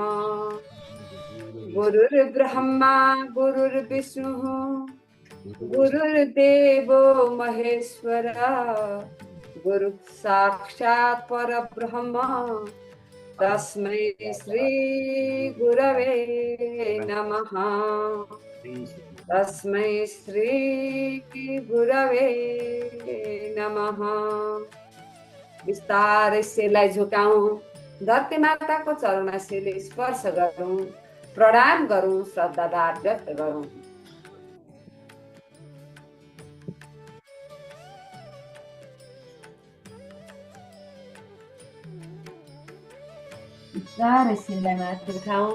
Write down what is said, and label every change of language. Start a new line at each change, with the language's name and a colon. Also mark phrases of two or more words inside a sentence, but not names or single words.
Sanskrit: गुरुर्ब्रह्मा गुरुर्विष्णुः गुरुर्देवो महेश्वरः गुरु साक्षात् परब्रह्म तस्मै श्री गुरवे नमः। तस्मै श्री गुरवे नमः।
Nepali: बिस्तारै शिरलाई झुकाउँ। धरती माताको चरणमा शिरले स्पर्श गरौँ, प्रणाम गरौँ, श्रद्धाभाव व्यक्त गरौँ। बिस्तारै शिरलाई माथि उठाउँ।